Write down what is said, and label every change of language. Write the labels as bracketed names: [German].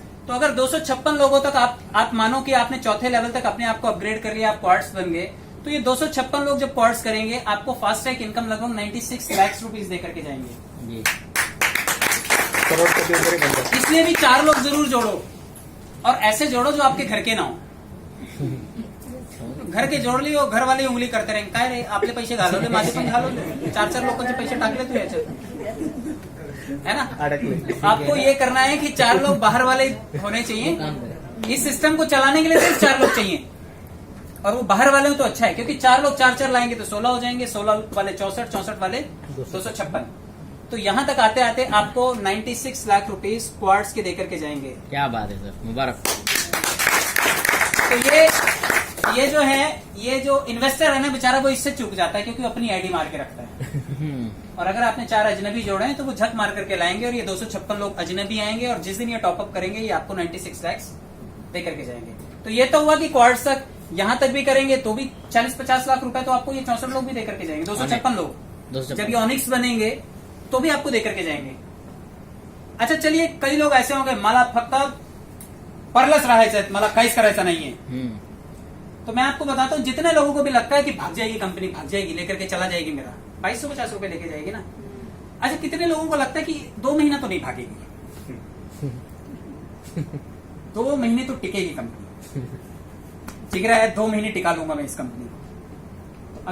[Hindi] तो अगर 256 लोगों तक आप मानो कि आपने 4थे लेवल तक अपने आप को अपग्रेड कर लिया, आप क्वार्ट्स बन गए, तो ये 256 लोग जब क्वार्ट्स करेंगे, आपको फास्ट ट्रैक इनकम लगभग 96 लाख रुपीज दे करके जाएंगे। जी। करोड़पति ऊपर ही बन जाता है। इसलिए भी 4 लोग जरूर जोड़ो, और ऐसे जोड़ो जो आपके घर के ना हो। घर के जोड़ लियो, घर वाले उंगली करते रहेंगे, [Marathi] काय रे आपले पैसे घालवले, माझे पण घालवले, 4-4 लोकांचे पैसे टाकले तू याच्यात, [Hindi] है ना। [Marathi] अडकले। [Hindi] आपको ये करना है कि 4 लोग बाहर वाले होने चाहिए। इस सिस्टम को चलाने के लिए सिर्फ 4 लोग चाहिए, और वो बाहर वाले हो तो अच्छा है, क्योंकि 4 लोग 4 लाएंगे तो 16 हो जाएंगे, 16 वाले 64, 64 वाले 256। तो यहाँ तक आते आते आपको 96 लाख रुपीज क्वार्ट्स के देकर के जाएंगे। क्या बात है सर, मुबारक। तो ये जो है, ये जो इन्वेस्टर है ना बेचारा, वो इससे चूक जाता है, क्योंकि वो अपनी आईडी मार के रखता है। और अगर आपने 4 अजनबी जोड़े हैं तो वो झक मार करके लाएंगे, और ये 256 लोग अजनबी आएंगे, और जिस दिन ये टॉपअप करेंगे ये आपको 96 लाख दे करके जाएंगे। तो ये तो हुआ कि क्वार्ट्स तक, यहाँ तक भी करेंगे तो भी 40-50 लाख रुपए तो आपको ये 64 लोग भी दे करके जाएंगे, 256 लोग। जब ये ऑनिक्स बनेंगे तो भी आपको दे करके जाएंगे। अच्छा चलिए, कई लोग ऐसे होंगे, [Marathi] मला फक्त परलच राहायचं, मला काहीच करायचं नाहीये। [Hindi] तो मैं आपको बताता हूँ, जितने लोगों को भी लगता है कि भाग जाएगी कंपनी, भाग जाएगी, लेकर के चला जाएगी, मेरा 2250 रुपए लेके जाएगी ना। अच्छा, कितने लोगों को लगता है कि 2 महीना तो नहीं भागेगी, 2 महीने तो टिकेगी कंपनी, ठीक है, 2 महीने टिका लूंगा मैं इस कंपनी को।